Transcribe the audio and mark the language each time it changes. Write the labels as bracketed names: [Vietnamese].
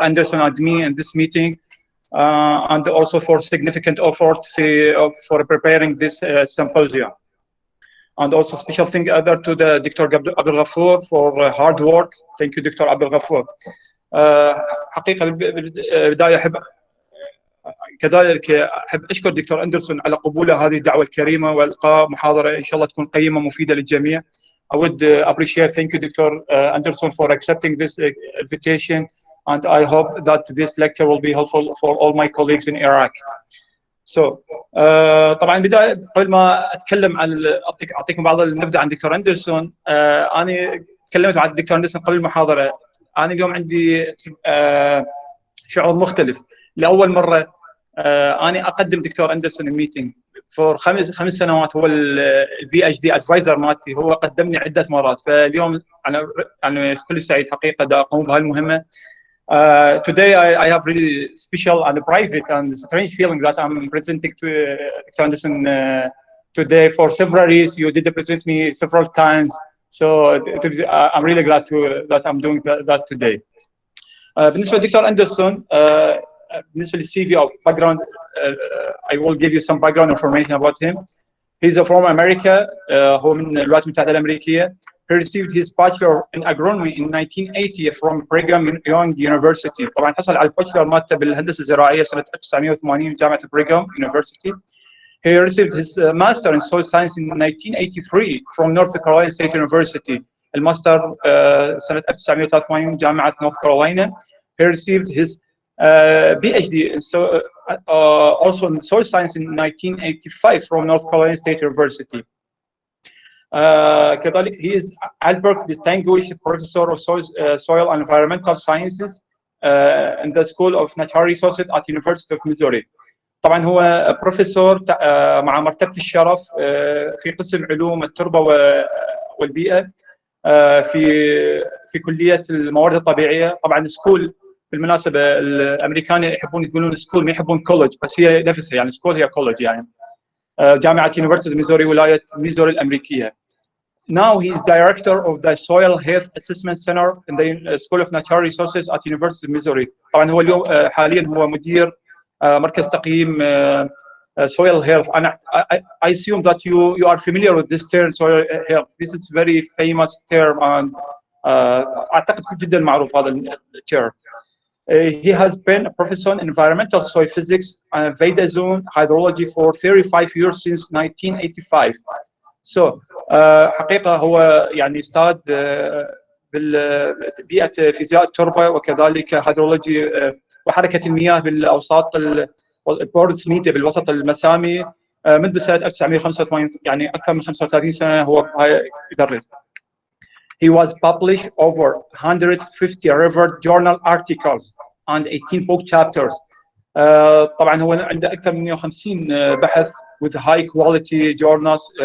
[English] Anderson and me in this meeting, and also for significant effort for preparing this symposium. And also special thank other to the Dr. Abdul Ghafoor for hard work. Thank you, Dr. Abdul Ghafoor. [Arabic] حقيقة بالبداية كذلك أحب أشكر دكتور أندرسون على قبوله هذه الدعوة الكريمة وإلقاء محاضرة إن شاء الله تكون قيمة مفيدة للجميع. [English] I would appreciate, thank you, Dr. Anderson, for accepting this invitation, and I hope that this lecture will be helpful for all my colleagues in Iraq. [Arabic] So طبعا بداية قبل ما أتكلم عن أعطيكم بعض النبذة عن دكتور أندرسون. أنا تكلمت مع الدكتور أندرسون قبل المحاضرة. أنا اليوم عندي شعور مختلف. لأول مرة أنا أقدم دكتور أندرسون الميتينج فور خمس سنوات. هو البي اتش دي ادفايزر مالتي، هو قدمني عدة مرات. فاليوم أنا كل سعيد حقيقة دا أقوم بهالمهمة. [English] Today I have really special and private and strange feeling that I'm presenting to Dr. Anderson today for several reasons. You did present me several times, so I'm really glad that I'm doing that today. [Arabic] بالنسبة لدكتور أندرسون، بالنسبة للسي في أو [English] background, I will give you some background information about him. He's from America. [Arabic] هو من الولايات المتحدة الأمريكية. [English] He received his bachelor in agronomy in 1980 from Brigham Young University. [Arabic] طبعا حصل على البachelor مالته بالهندسة الزراعية سنة 1980 جامعة Brigham University. [English] He received his master in soil science in 1983 from North Carolina State University. [Arabic] الماستر سنة 1983 جامعة North Carolina. [English] He received his PhD also in soil science in 1985 from North Carolina State University. كذلك he is Albert Distinguished Professor of Soil and Environmental Sciences in the School of Natural Resources at University of Missouri. [Arabic] طبعا هو بروفيسور مع مرتبة الشرف في قسم علوم التربة والبيئة في كلية الموارد الطبيعية. طبعا سكول بالمناسبة الأمريكان يحبون يقولون سكول، ما يحبون كولج، بس هي نفسها يعني سكول هي كولج يعني. جامعة University of Missouri ولاية ميزوري الأمريكية. [English] Now he is director of the Soil Health Assessment Center in the School of Natural Resources at University of Missouri. [Arabic] طبعا هو اليوم حاليا هو مدير مركز تقييم soil health. [English] I assume that you are familiar with this term soil health. This is very famous term and [Arabic] أعتقد جدا معروف هذا التيرم. [English] He has been a professor in environmental soil physics and Veda zone hydrology for 35 years since 1985. [Arabic] So حقيقة هو يعني أستاذ بالبيئة فيزياء التربة وكذلك هيدرولوجي وحركة المياه بالأوساط البوردز ميديا بالوسط المسامي منذ سنة 1985، يعني أكثر من 35 سنة هو يدرس. [English] He was published over 150 Harvard Journal articles and 18 book chapters. [Arabic] طبعا هو عنده أكثر من 150 بحث [English] with high quality journals